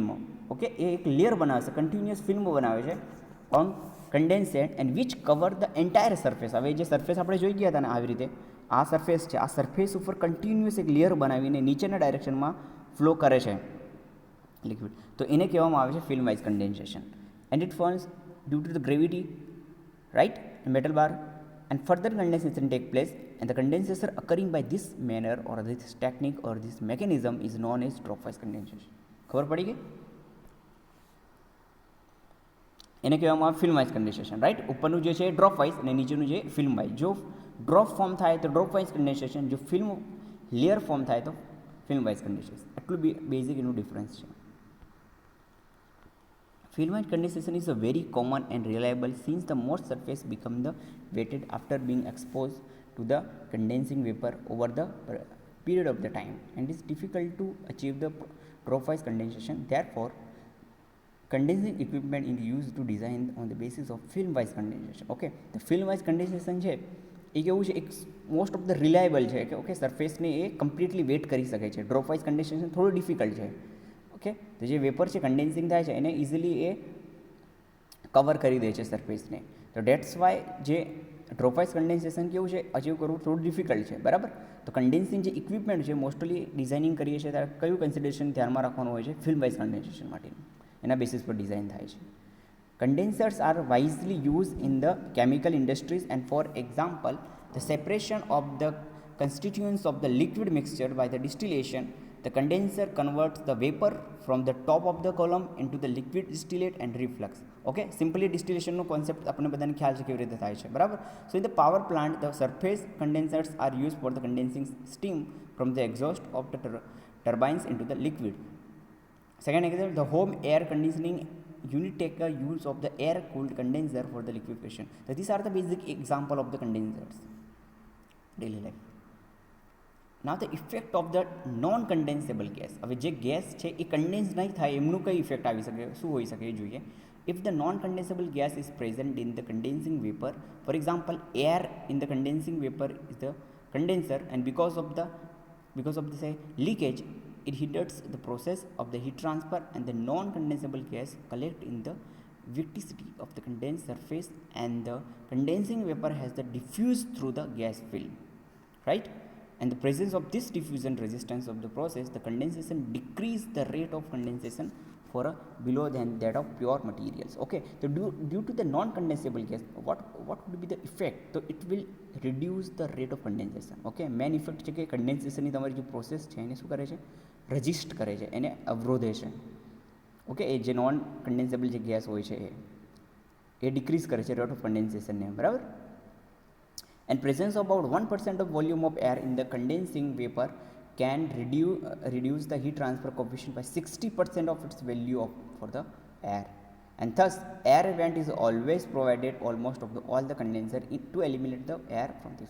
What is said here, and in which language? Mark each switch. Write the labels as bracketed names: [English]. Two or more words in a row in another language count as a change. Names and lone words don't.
[Gujarati] ઓકે, એ એક લેયર બનાવે છે, [English] continuous film [Gujarati] બનાવે છે [English] on condensate and which cover the entire surface. [Gujarati] હવે જે સરફેસ આપણે જોઈ ગયા હતા ને આવી રીતે, આ સરફેસ છે, આ સરફેસ ઉપર કન્ટિન્યુઅસ એક લેયર બનાવીને નીચેના ડાયરેક્શનમાં ફ્લો કરે છે લિક્વિડ, તો એને કહેવામાં આવે છે [English] film wise condensation. And it forms due to the gravity, right, metal bar, and further condensation take place, and the condensation occurring by this manner or this technique or this mechanism is known as drop wise condensation. [Gujarati] ખબર પડી ગઈ? એને કહેવામાં આવે [English] film wise condensation, right. [Gujarati] ઉપરનું જે છે [English] drop wise [Gujarati] અને નીચેનું જે [English] film wise. [Gujarati] જો [English] drop form [Gujarati] થાય તો [English] drop wise condensation, [Gujarati] જો [English] film layer form [Gujarati] થાય તો [English] film wise condensation. [Gujarati] એટલું બેઝિક એનું ડિફરન્સ છે. [English] Film wise condensation is a very common and reliable since the most surface become the wetted after being exposed to the condensing vapor over the period of the time, and it is difficult to achieve the drop wise condensation. Therefore, condensing equipment is used to design on the basis of film wise condensation. Okay, the film wise condensation [Gujarati] છે એ કેવું છે, એક [English] most of the reliable [Gujarati] છે કે [English] okay surface [Gujarati] એ [English] completely wet [Gujarati] કરી શકે છે. [English] drop wise condensation [Gujarati] થોડું ડિફિકલ્ટ છે. ઓકે, તો જે વેપર છે કન્ડેન્સિંગ થાય છે એને ઇઝીલી એ કવર કરી દે છે સરફેસને. તો [English] that's why [Gujarati] જે [English] drop wise condensation [Gujarati] કેવું છે, અચીવ કરવું થોડું ડિફિકલ્ટ છે, બરાબર. તો કન્ડેન્સિંગ જે ઇક્વિપમેન્ટ છે મોસ્ટલી ડિઝાઇનિંગ કરીએ છીએ ત્યારે કયું કન્સિડરેશન ધ્યાનમાં રાખવાનું હોય છે, [English] film wise condensation [Gujarati] માટેનું, એના બેસિસ પર ડિઝાઇન થાય છે. [English] Condensers are widely used in the chemical industries, and for example, the separation of the constituents of the liquid mixture by the distillation, the condenser converts the vapor from the top of the column into the liquid distillate and reflux. Okay, simply distillation [Gujarati] નો concept આપણે બધાને ખ્યાલ છે કેવી રીતે થાય છે, બરાબર. [English] So in the power plant, the surface condensers are used for the condensing steam from the exhaust of the turbines into the liquid. Second example, the home air conditioning unit take a use of the air cooled condenser for the liquefaction. So these are the basic example of the condensers daily life. Now the effect of the non condensable gas. [Gujarati] હવે જે ગેસ છે એ કન્ડેન્સ નહીં થાય એમનું કઈ ઇફેક્ટ આવી શકે, શું હોઈ શકે એ જોઈએ. [English] If the non condensable gas is present in the condensing vapor, for example air in the condensing vapor is the condenser, and because of the say leakage, it hinders the process of the heat transfer, and the non condensable gas collect in the viscosity of the condensed surface, and the condensing vapor has the diffuse through the gas film, right. And the presence of this diffusion resistance of the process, the condensation decrease the rate of condensation for a below than that of pure materials. Okay, so due to the non condensable gas, what would be the effect? So it will reduce the rate of condensation. Okay, main effect [Gujarati] છે કે condensation ની તમારી જે પ્રોસેસ છે એને શું કરે છે, રજિસ્ટ કરે છે, એને અવરોધે છે. ઓકે, એ જે [English] non condensable [Gujarati] જે ગેસ હોય છે એ ડિક્રીઝ કરે છે [English] rate of condensation, [Gujarati] બરાબર. [English] And presence of about 1% of volume of air in the condensing vapor can reduce the heat transfer coefficient by 60% of its value for the air, and thus air vent is always provided almost of all the condenser to eliminate the air from this.